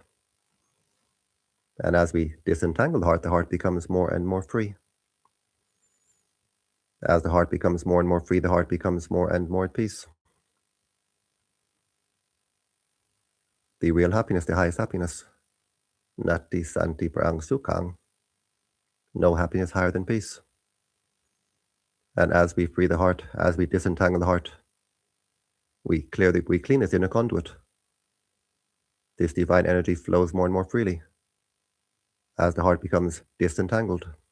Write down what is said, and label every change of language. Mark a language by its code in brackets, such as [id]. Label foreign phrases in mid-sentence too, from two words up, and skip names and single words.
[en] And as we disentangle the heart becomes more and more free. As the heart becomes more and more free, the heart becomes more and more at peace. The real happiness, the highest happiness. [pi] Nati santi parang sukhang. [en] No happiness higher than peace. And as we free the heart, as we disentangle the heart, we clean this inner conduit. This divine energy flows more and more freely as the heart becomes disentangled.